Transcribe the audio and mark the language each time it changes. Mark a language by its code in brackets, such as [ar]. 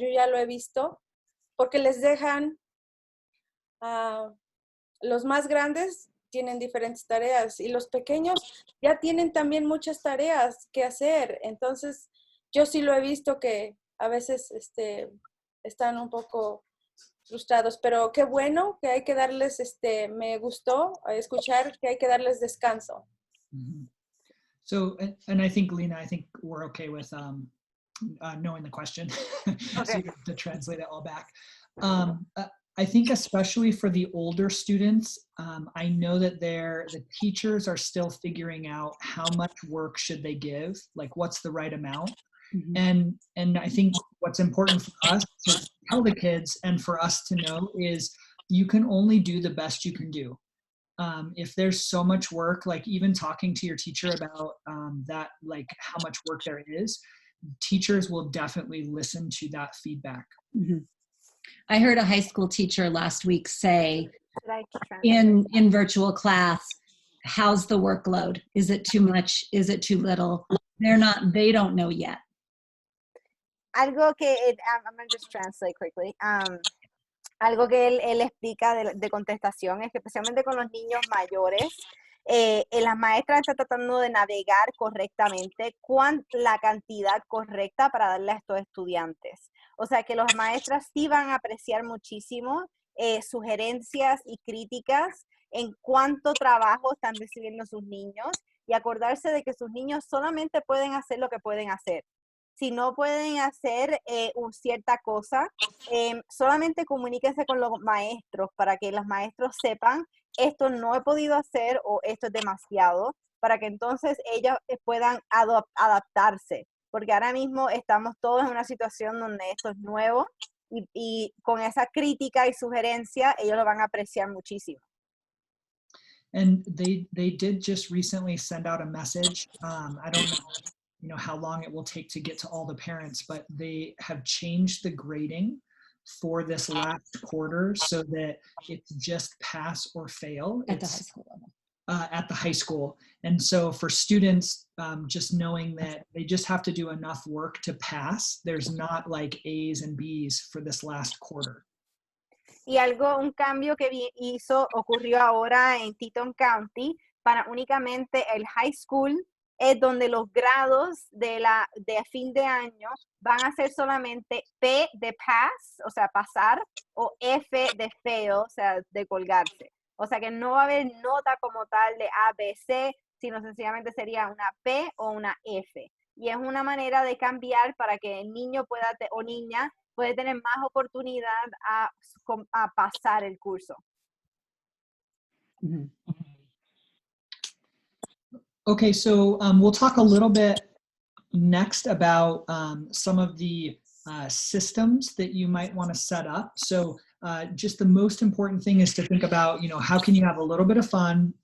[es] Yo ya lo he visto, porque les dejan, los más grandes tienen diferentes tareas y los pequeños ya tienen también muchas tareas que hacer. Entonces, yo sí lo he visto que a veces están un poco frustrados, pero qué bueno que hay que darles, me gustó escuchar que hay que darles descanso. Mm-hmm. [en] So, and I think, Lena, we're okay with knowing the question, Okay. so you have to translate it all back. I think especially for the older students, I know that the teachers are still figuring out how much work should they give, like what's the right amount. Mhm. And I think what's important for us to tell the kids and for us to know is you can only do the best you can do. If there's so much work, like even talking to your teacher about that, like how much work there is, teachers will definitely listen to that feedback. Mhm. I heard a high school teacher last week say Should I translate? in virtual class, how's the workload? Is it too much? Is it too little? They don't know yet. [es] Algo que, [en] I'm going to just translate quickly. [es] Algo que él explica de contestación es que especialmente con los niños mayores, las maestras están tratando de navegar correctamente la cantidad correcta para darle a estos estudiantes. O sea que los maestras sí van a apreciar muchísimo sugerencias y críticas en cuánto trabajo están recibiendo sus niños y acordarse de que sus niños solamente pueden hacer lo que pueden hacer. Si no pueden hacer cierta cosa, solamente comuníquense con los maestros para que los maestros sepan esto no he podido hacer o esto es demasiado, para que entonces ellos puedan adaptarse, porque ahora mismo estamos todos en una situación donde esto es nuevo y con esa crítica y sugerencia ellos lo van a apreciar muchísimo. [en] And they did just recently send out a message. I don't know, how long it will take to get to all the parents, but they have changed the grading for this last quarter so that it's just pass or fail. At the high school level. At the high school. And so for students, just knowing that they just have to do enough work to pass, there's not like A's and B's for this last quarter. [es] Y un cambio que ocurrió ahora en Teton County para únicamente el high school, es donde los grados de fin de año van a ser solamente P de pass, o sea, pasar, o F de fail, o sea, de colgarse. O sea que no va a haber nota como tal de A, B, C, sino sencillamente sería una P o una F. Y es una manera de cambiar para que el niño o niña puede tener más oportunidad a pasar el curso. Mm-hmm. [en] Okay, so we'll talk a little bit next about some of the systems that you might want to set up. So just the most important thing is to think about, how can you have a little bit of fun?